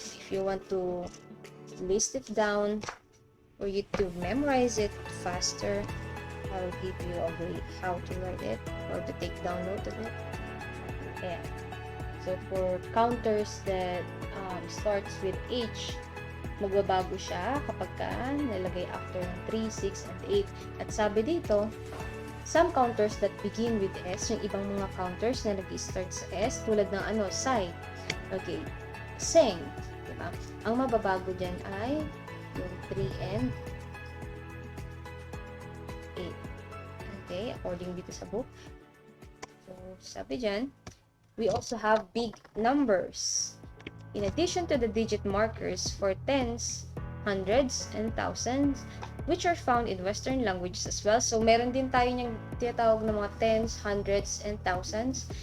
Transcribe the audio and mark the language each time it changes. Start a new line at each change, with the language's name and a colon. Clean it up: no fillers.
English: If you want to list it down for you to memorize it faster, I'll give you a way how to write it or to take down note of it. So for counters that starts with H,
Filipino: magbabago siya kapag nalagay after ng 3, 6, and 8. At sabi dito,
English: some counters that begin with S,
Filipino: yung ibang mga counters na nag-start sa S, tulad ng sai. Okay, seng. Diba? Ang mababago dyan ay yung 3 and 8.
English: Okay, according dito sa book. So,
Filipino: sabi dyan,
English: we also have big numbers. In addition to the digit markers for tens, hundreds, and thousands, which are found in Western languages as well.
Filipino: So, meron din tayo niyang tinatawag na mga tens, hundreds, and thousands.